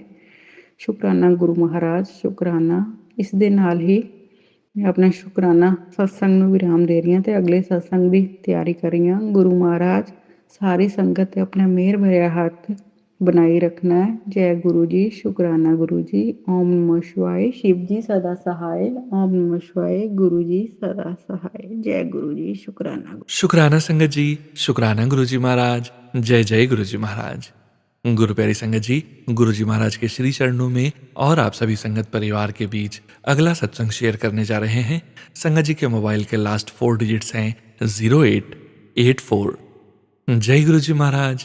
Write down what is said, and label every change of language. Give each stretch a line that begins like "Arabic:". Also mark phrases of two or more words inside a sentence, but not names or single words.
Punjabi: ਸ਼ੁਕਰਾਨਾ ਗੁਰੂ ਮਹਾਰਾਜ, ਸ਼ੁਕਰਾਨਾ। ਇਸ ਦੇ ਨਾਲ ਹੀ ਮੈਂ ਆਪਣਾ ਸ਼ੁਕਰਾਨਾ ਸਤਸੰਗ ਨੂੰ ਵਿਰਾਮ ਦੇ ਰਹੀ ਹਾਂ ਅਤੇ ਅਗਲੇ ਸਤਸੰਗ ਦੀ ਤਿਆਰੀ ਕਰ ਰਹੀ ਹਾਂ। ਗੁਰੂ ਮਹਾਰਾਜ ਸਾਰੀ ਸੰਗਤ 'ਤੇ ਆਪਣਾ ਮਿਹਰ ਭਰਿਆ ਹੱਥ ਬਣਾਈ ਰੱਖਣਾ ਹੈ। ਜੈ ਗੁਰੂ ਜੀ, ਸ਼ੁਕਰਾਨਾ ਗੁਰੂ ਜੀ।
Sanskrit: ਓਮ ਨਮः शिवाय,
Hindi: शिव जी सदा सहाय।
Sanskrit: ओम नमः शिवाय,
Hindi: गुरु जी सदा सहाय। जय गुरु जी, शुकराना। शुकराना संगत जी, शुकराना गुरु जी महाराज। जय जय गुरु जी महाराज। गुरु प्यारी संगत जी, गुरु जी महाराज के श्री चरणों में और आप सभी संगत परिवार के बीच अगला सत्संग शेयर करने जा रहे हैं। संगत जी के मोबाइल के
English: last 4 digits
Hindi: हैं 0884। जय गुरु जी महाराज।